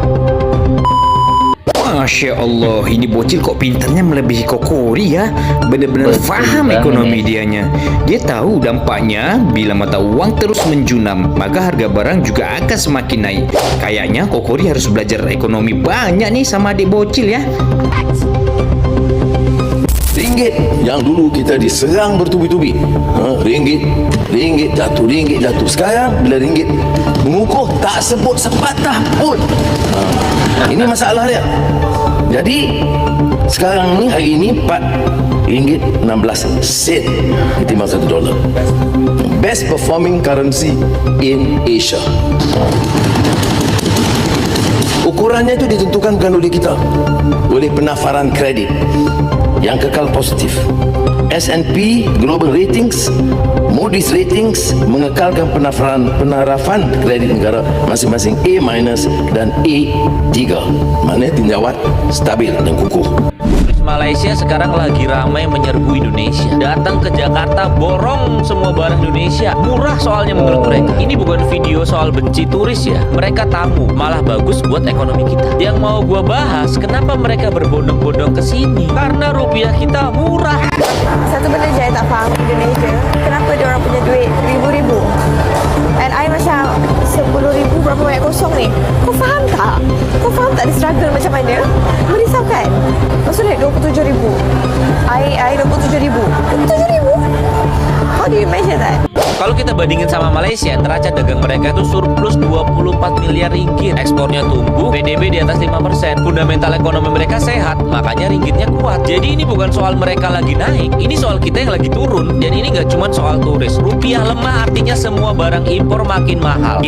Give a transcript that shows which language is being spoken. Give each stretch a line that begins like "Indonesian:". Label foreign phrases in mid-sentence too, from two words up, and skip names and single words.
Arabic: ما شاء الله,
Indonesian: ini bocil kok pintarnya melebihi Kokori ya.
Malay: Benar-benar faham ekonomi dianya. Dia tahu dampaknya bila mata uang terus menjunam, maka harga barang juga akan semakin naik.
Indonesian: Kayaknya Kokori harus belajar ekonomi banyak nih sama adik bocil ya.
Malay: Ringgit yang dulu kita diserang bertubi-tubi, ringgit jatuh, sekarang bila ringgit mengukuh tak sebut sepatah pun. Ini masalah dia. Jadi sekarang ni, hari ini RM4.16 ketimbang $1.
English: Best performing currency in Asia.
Malay: Ukurannya itu ditentukan bukan oleh kita, oleh penafaran kredit yang kekal positif. S&P Global Ratings, Moody's Ratings mengekalkan penarafan kredit negara masing-masing A- dan A3. Maknanya tinjauan stabil dan kukuh.
Indonesian: Malaysia sekarang lagi ramai menyerbu Indonesia. Datang ke Jakarta, borong semua barang Indonesia. Murah soalnya menurut mereka. Ini bukan video soal benci turis ya. Mereka tamu, malah bagus buat ekonomi kita. Yang mau gua bahas, kenapa mereka berbondong-bondong ke sini? Karena rupiah kita murah.
Malay: Satu benda je saya tak faham Indonesia, kenapa dia orang punya duit ribu-ribu?
English: And I
Malay: macam 10,000 berapa banyak kosong ni? Kau faham tak? Kau faham tak dia struggle macam mana? Merisaukan. Maksudnya 27,000. I 27,000. 27,000?
English: How do you measure that?
Indonesian: Kalau kita bandingin sama Malaysia, neraca dagang mereka itu surplus 24 miliar ringgit. Ekspornya tumbuh, PDB di atas 5%. Fundamental ekonomi mereka sehat, makanya ringgitnya kuat. Jadi ini bukan soal mereka lagi naik, ini soal kita yang lagi turun. Dan ini gak cuma soal turis. Rupiah lemah artinya semua barang impor makin mahal.